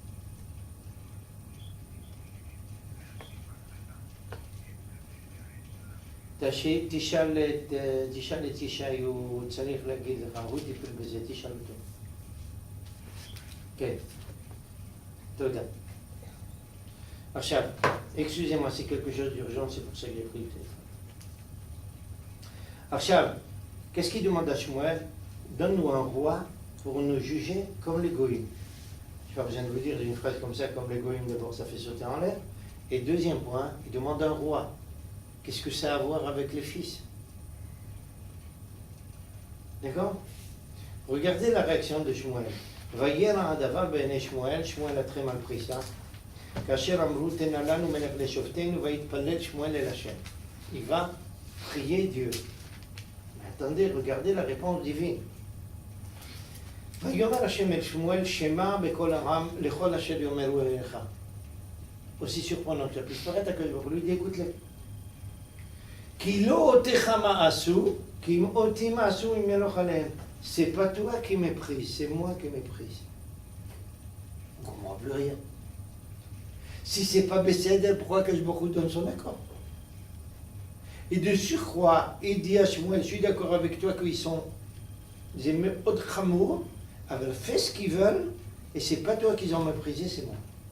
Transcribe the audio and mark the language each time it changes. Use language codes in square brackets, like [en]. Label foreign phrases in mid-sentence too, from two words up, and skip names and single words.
[he] תשאל את ישי, הוא צריך להגיד לך, הוא טיפל בזה, תשאל אותו. כן, תודה. עכשיו, [fr] excusez-moi, c'est quelque chose d'urgent, c'est pour ça que j'ai pris le téléphone. עכשיו, qu'est-ce qu'il demande à Shmuel? Donne-nous un roi pour nous juger comme les goïms. Je n'ai pas besoin de vous dire une phrase comme ça, comme les goïms, d'abord ça fait sauter en l'air. Et deuxième point, il demande un roi. Qu'est-ce que ça a à voir avec les fils? D'accord? Regardez la réaction de Shmuel. [he] וירע הדבר בעיני שמואל, [fr] Shmuel a très mal pris ça. [he] כאשר אמרו תנה לנו מלך לשפטנו ויתפלל שמואל אל ה. [fr] Il va prier Dieu. Mais attendez, regardez la réponse divine. [he] ויאמר השם אל שמואל שמע בקול העם לכל אשר יאמרו אליך. [fr] Aussi surprenant que ça puisse paraître, [he] הקדוש ברוך הוא [fr] lui dit écoute-les. [he] כי לא אותך מעשו, כי אם אותי מעשו אם ילוך עליהם. [fr] C'est pas toi qui méprise, c'est moi qui méprise. On ne comprend plus rien. Si c'est pas Besséder, pourquoi que je me donne son accord? Et de surcroît, il dit à Shmuel, je suis d'accord avec toi qu'ils sont des autres chamours, avaient fait ce qu'ils veulent, et c'est pas toi qu'ils ont méprisé, c'est moi.